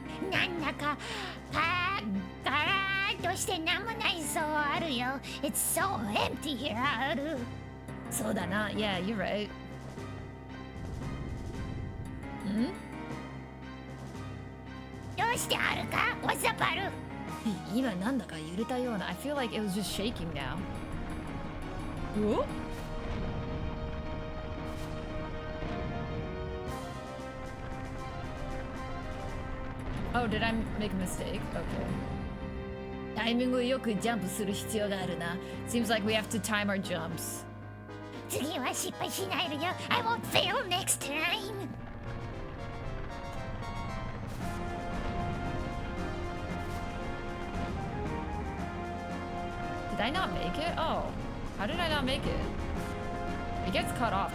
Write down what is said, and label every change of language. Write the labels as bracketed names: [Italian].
[Japanese] なんだかガラーッとしてなんもないそうあるよ。 [English] It's so empty here [Japanese] ある。そうだな。 [English] Yeah, you're right. ん？ [Japanese] どうしてあるか？ [English] What's up [Japanese] ある？今なんだか揺れたような。 [English] I feel like it was just shaking now. Whoa? Oh, did I make a mistake? Okay. [Japanese] タイミングよくジャンプする必要があるな。 [English] Seems like we have to time our jumps. [Japanese] 次は失敗しないでよ。 [English] I won't fail next time. Did I not make it? Oh, how did I not make it? It gets cut off.